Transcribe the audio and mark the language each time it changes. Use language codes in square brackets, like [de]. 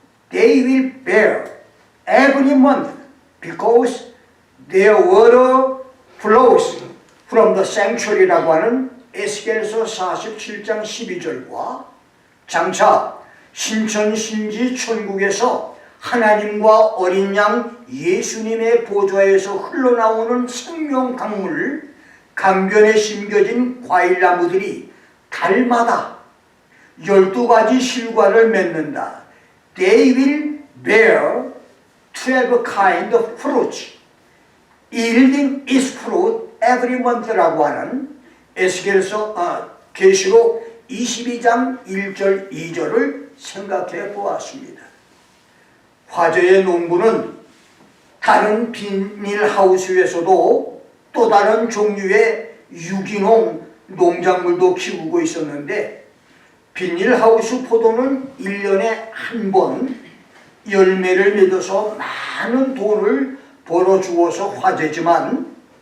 [en] They will bear every month because their water flows from the sanctuary [ko] 라고 하는 에스겔서 47장 12절과 장차 신천신지 천국에서 하나님과 어린 양 예수님의 보좌에서 흘러나오는 생명 강물 강변에 심겨진 과일나무들이 달마다 12가지 실과를 맺는다. [en] They will bear 12 kind of fruits, yielding its fruit every month [ko] 라고 하는 에스겔서 계시록 22장 1절 2절을 생각해 보았습니다. 화재의 농부는 다른 비닐하우스에서도 또 다른 종류의 유기농 농작물도 키우고 있었는데, 비닐하우스 포도는 1년에 한 번 열매를 맺어서 많은 돈을 벌어주어서 화제지만,